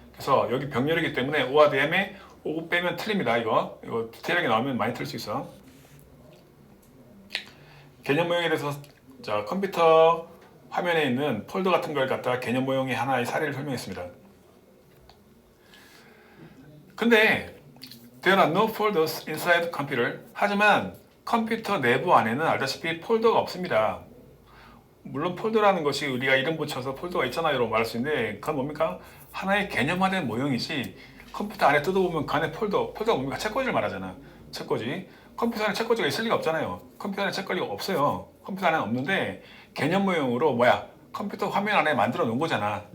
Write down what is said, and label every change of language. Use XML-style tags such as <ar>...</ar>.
<ko>그래서 여기 병렬이기 때문에 o와 dam에 of 빼면 틀립니다. 이거 디테일하게 나오면 많이 틀릴 수 있어. 개념 모형에 대해서, 자, 컴퓨터 화면에 있는 폴더 같은 걸 갖다가 개념 모형의 하나의 사례를 설명했습니다.</ko> <en>근데 there are no folders inside computer.</en> <ko>하지만 컴퓨터 내부 안에는 알다시피 폴더가 없습니다. 물론 폴더라는 것이 우리가 이름 붙여서 폴더가 있잖아요 라고 말할 수 있는데, 그건 뭡니까? 하나의 개념화된 모형이지, 컴퓨터 안에 뜯어보면 그 안에 폴더가 뭡니까? 책꽂이를 말하잖아. 책꽂이. 컴퓨터 안에 책꽂이가 있을 리가 없잖아요. 컴퓨터 안에 책꽂이가 없어요. 컴퓨터 안에는 없는데 개념 모형으로 컴퓨터 화면 안에 만들어 놓은 거잖아.</ko>